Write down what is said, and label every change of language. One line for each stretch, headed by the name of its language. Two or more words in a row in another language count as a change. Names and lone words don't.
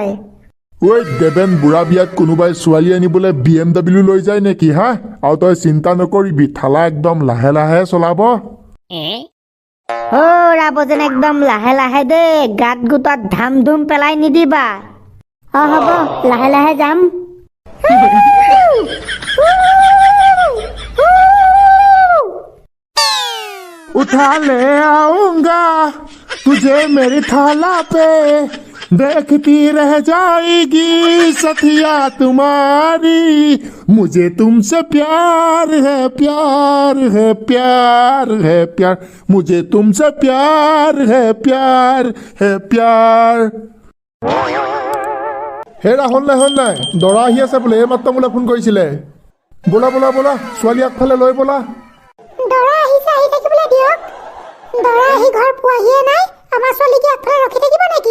Assamese: দেবেন, বুঢ়া বিয়াত কোনোবাই ছোৱালী আনিবলৈ BMW লৈ যায় নেকি হা? আৰু তই চিন্তা নকৰিবি, ঠালা একদম লাহে লাহে চলাব। ৰাবজেন, একদম লাহে লাহে দেই, গাত গোটত ধাম ধুম পেলাই নিদিবা। হ'ব, লাহে লাহে যাম।
Hindi: उठा ले आऊंगा तुझे मेरी थाला पे, देखती रह जाएगी सखिया तुम्हारी, मुझे तुमसे प्यार है मुझे तुमसे प्यार है
Assamese: হে ৰাহুল নাই, দৰা আহি আছে বোলে, এইমাত্ৰ মোলৈ ফোন কৰিছিলে। ব'লা ছোৱালী আগফালে লৈ ব'লা। দৰা আহিছে, আহি থাকিবলৈ দিয়ক। দৰা আহি ঘৰ পোৱাহিয়ে নাই, আমাৰ ছোৱালী কি আগফালে ৰখি থাকিব নেকি?